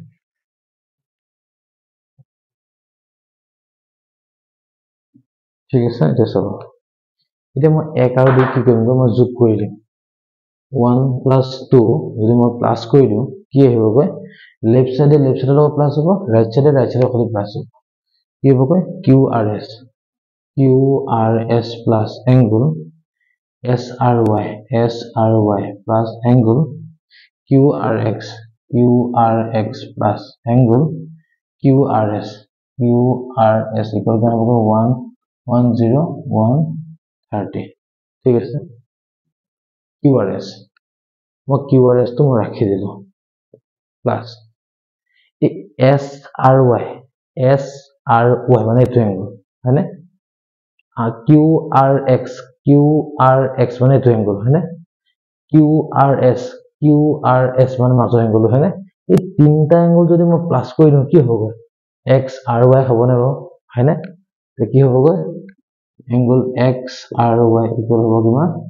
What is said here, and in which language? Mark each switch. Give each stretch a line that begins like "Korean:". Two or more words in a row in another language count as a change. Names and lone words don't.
Assamese: ঠিক আছে এটা চাব এতিয়া মই 1 আৰু 2 কি কৰিম মই যোগ কৰি দিম 1 + 2 যদি মই প্লাস কৰি দিওঁ কি আহিবগৈ লেফট সাইডে লগত প্লাস হ'ব ৰাইট সাইডে সৈতে প্লাস হ'ব কি হ'বগৈ
English: QRS plus angle SRY plus angle QRX plus angle QRS equal to
Assamese: 130 ঠিক আছে QRS মই QRS তো মই ৰাখি দিলো প্লাস SRY মানে এইটো এংগল হয়নে QRX মানে এইটো এংগল হয়নে QRS মানে মাজৰ এংগল হয়নে এই তিনটা এংগল যদি মই প্লাস কৰি দিওঁ কি হ'ব XRY হ'বনে বাৰু হয়নে তে কি হ'বগৈ এংগল XRY ইকুৱেল হ'ব কিমান